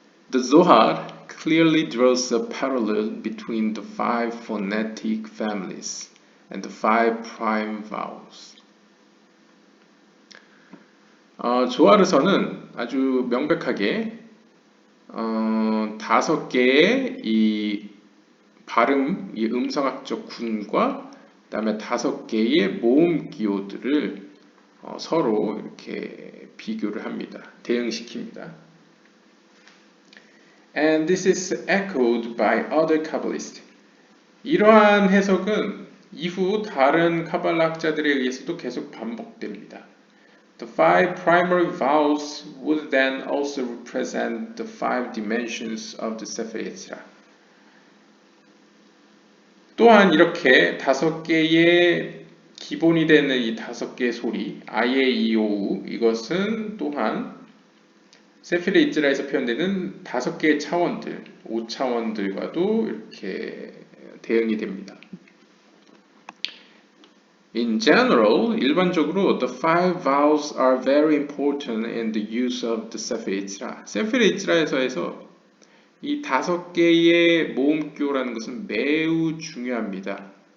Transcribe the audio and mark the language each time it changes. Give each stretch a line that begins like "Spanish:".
English: The Zohar clearly draws a parallel between the five phonetic families and the five prime vowels.
Korean: 조하르서는 아주 명백하게 5개의 이 발음, 이 음성학적 군과 그다음에 5개의 모음 기호들을 서로 이렇게 비교를 합니다. 대응시킵니다.
English: And this is echoed by other Kabbalists.
Korean: 이러한 해석은 이후 다른 카발라 학자들에 의해서도 계속 반복됩니다.
English: The five primary vowels would then also represent the five dimensions of the Sefer Yetzirah.
Korean: 또한 이렇게 다섯 개의 기본이 되는 이 다섯 개의 소리, 아예, 이오우, 이것은 또한 세필 예지라에서 표현되는 다섯 개의 차원들, 5차원들과도 이렇게 대응이 됩니다.
English: In general,
Korean: 일반적으로
English: the five vowels are very important in the use of the 세필 예지라.
Korean: 세필 예지라에서 이 다섯 개의 모음교라는 것은 매우 중요합니다.